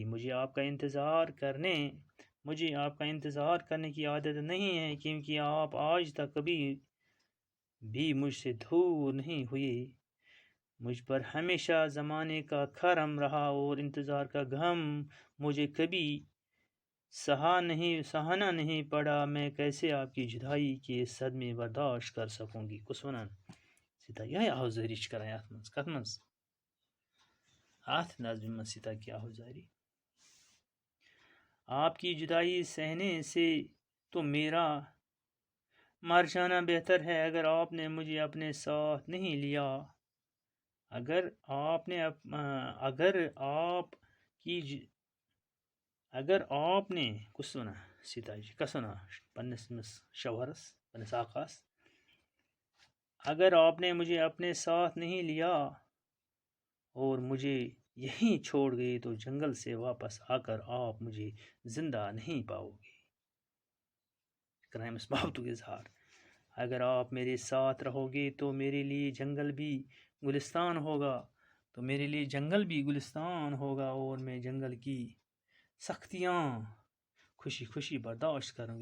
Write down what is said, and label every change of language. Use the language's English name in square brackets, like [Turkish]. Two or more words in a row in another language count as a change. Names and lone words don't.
[Urdu] مجھے آپ کا انتظار کرنے کی عادت نہیں ہے کیونکہ آپ آج تک کبھی بھی مجھ سے دور نہیں ہوئے. مجھ پر ہمیشہ زمانے کا کرم رہا اور انتظار کا غم مجھے کبھی سہانا نہیں پڑا. میں کیسے آپ کی جدائی کے صدمے برداشت کر سکوں گی. [Kashmiri] کس ونان سیتا یہ آہوزاری کران ات من کت من ات نظم من سیتا کی آہوزاری. [Urdu] آپ کی جدائی سہنے سے تو میرا مر جانا بہتر ہے. اگر آپ نے مجھے اپنے ساتھ نہیں لیا اگر آپ نے [Kashmiri] کس ونا سیتا جی کس ونا پنس شوہرس پنس آقاس [Urdu] اگر آپ نے مجھے اپنے ساتھ نہیں لیا اور مجھے یہیں چھوڑ گئے تو جنگل سے واپس آ کر آپ مجھے زندہ نہیں پاؤ گے. کرائمس محبت کے اظہار. اگر آپ میرے ساتھ رہو گے تو میرے لیے جنگل بھی گلستان ہوگا اور میں جنگل کی سختیاں خوشی خوشی برداشت کروں گی.